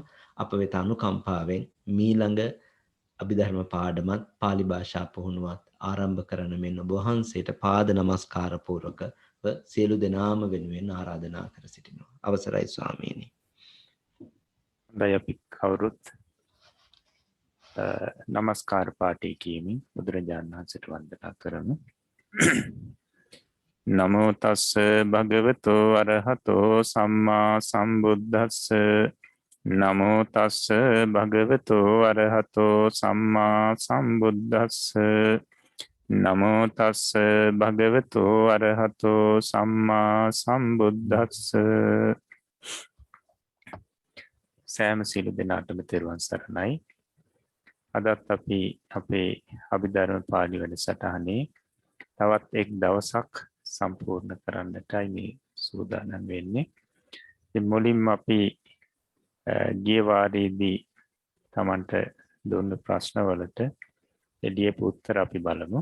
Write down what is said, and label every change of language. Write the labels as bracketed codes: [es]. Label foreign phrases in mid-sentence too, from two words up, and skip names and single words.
[si] අප වෙත අනුකම්පාවෙන් මීළඟ අභිධර්ම පාඩමත් පාලි භාෂා පුහුණුවත් ආරම්භ කරන මෙන් ඔබ වහන්සේට පාද නමස්කාර පූර්වකව සියලු දෙනාම වෙනුවෙන් ආරාධනා කර සිටිනවා. අවසරයි ස්වාමීනි. හොඳයි අපි කවුරුත් නමස්කාර පාඨය කියමින් බුදුරජාණන් වහන්සේට වන්දනා කරමු. [pi] නමෝ තස්ස භගවතු අරහතෝ සම්මා සම්බුද්දස්ස නමෝ තස්ස භගවතු අරහතෝ සම්මා සම්බුද්දස්ස නමෝ තස්ස භගවතු අරහතෝ සම්මා සම්බුද්දස්ස [si] සෑම සිළු දෙනාටම තෙරුවන් සරණයි. අදත් අපි අපේ අභිධර්ම පාළි වැඩසටහනේ තවත් එක් දවසක් සම්පූර්ණ කරන්නටයි මේ සූදානම් වෙන්නේ. ඉතින් මුලින්ම අපි ගිය වාරයේදී Tamanට දුන්න ප්‍රශ්න වලට එළියපු උත්තර අපි බලමු.